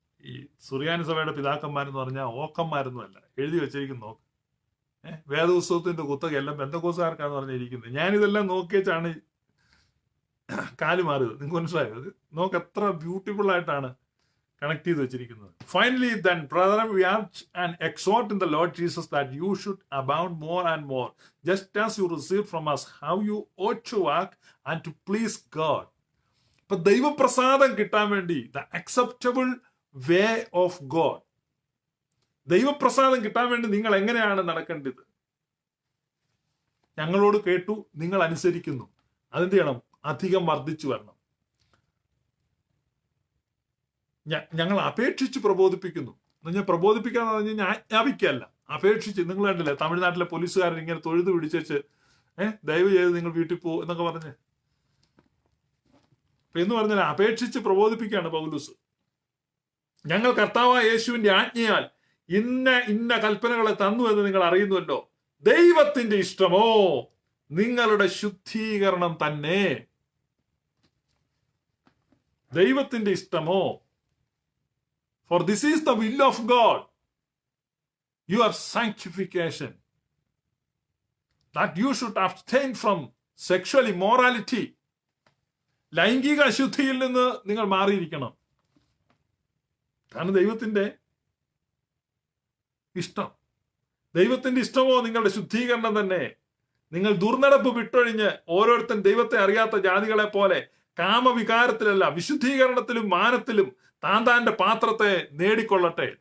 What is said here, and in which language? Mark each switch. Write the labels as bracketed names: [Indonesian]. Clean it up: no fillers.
[Malayalam] ഈ സുറിയാനി സഭയുടെ പിതാക്കന്മാരെന്ന് പറഞ്ഞാൽ ഓക്കന്മാരൊന്നുമല്ല, എഴുതി വെച്ചിരിക്കുന്നു. വേദപുസ്തകത്തിന്റെ കുത്തകയെല്ലാം പെന്തക്കോസ്തുകാർക്കാന്ന് പറഞ്ഞിരിക്കുന്നത്. ഞാനിതെല്ലാം നോക്കിയേച്ചാണ് കാല് മാറിയത്. നിങ്ങൾക്ക് മനസ്സിലായത്? നോക്ക് എത്ര ബ്യൂട്ടിഫുൾ ആയിട്ടാണ് കണക്ട് ചെയ്ത് വെച്ചിരിക്കുന്നത്. [English] Finally then brethren we urge and exhort in the Lord Jesus that you should abound more and more, just as you received from us how you ought to walk and to please God. [Malayalam] ഇപ്പൊ ദൈവപ്രസാദം കിട്ടാൻ വേണ്ടി [English] the acceptable way of God, [Malayalam] ദൈവപ്രസാദം കിട്ടാൻ വേണ്ടി നിങ്ങൾ എങ്ങനെയാണ് നടക്കേണ്ടത്? ഞങ്ങളോട് കേട്ടു, നിങ്ങൾ അനുസരിക്കുന്നു, അതെന്ത് ചെയ്യണം? അധികം വർദ്ധിച്ചു വരണം. ഞങ്ങൾ അപേക്ഷിച്ച് പ്രബോധിപ്പിക്കുന്നു. എന്ന് പ്രബോധിപ്പിക്കാന്ന് പറഞ്ഞു കഴിഞ്ഞാൽ ആജ്ഞാപിക്കല്ല, അപേക്ഷിച്ച്. നിങ്ങൾ കണ്ടില്ലേ തമിഴ്നാട്ടിലെ പോലീസുകാരൻ ഇങ്ങനെ തൊഴുത് പിടിച്ചു ദയവ് ചെയ്ത് നിങ്ങൾ വീട്ടിൽ പോ എന്നൊക്കെ പറഞ്ഞ്. എന്ന് പറഞ്ഞാൽ അപേക്ഷിച്ച് പ്രബോധിപ്പിക്കുകയാണ് പൗലോസ്. ഞങ്ങൾ കർത്താവായ യേശുവിന്റെ ആജ്ഞയാൽ ഇന്ന കൽപ്പനകളെ തന്നു എന്ന് നിങ്ങൾ അറിയുന്നുവല്ലോ. ദൈവത്തിന്റെ ഇഷ്ടമോ നിങ്ങളുടെ ശുദ്ധീകരണം തന്നെ. ദൈവത്തിന്റെ ഇഷ്ടമോ? [English] For this is the will of God, your sanctification, that you should abstain from sexual immorality. [Malayalam] ലൈംഗിക അശുദ്ധിയിൽ നിന്ന് നിങ്ങൾ മാറിയിരിക്കണം. കാരണം ദൈവത്തിന്റെ ഇഷ്ടം. ദൈവത്തിന്റെ ഇഷ്ടമോ നിങ്ങളുടെ ശുദ്ധീകരണം തന്നെ. നിങ്ങൾ ദുർനടപ്പ് വിട്ടൊഴിഞ്ഞ് ഓരോരുത്തൻ ദൈവത്തെ അറിയാത്ത ജാതികളെ പോലെ കാമവികാരത്തിലല്ല വിശുദ്ധീകരണത്തിലും മാനത്തിലും താന്താന്റെ പാത്രത്തെ നേടിക്കൊള്ളട്ടെ.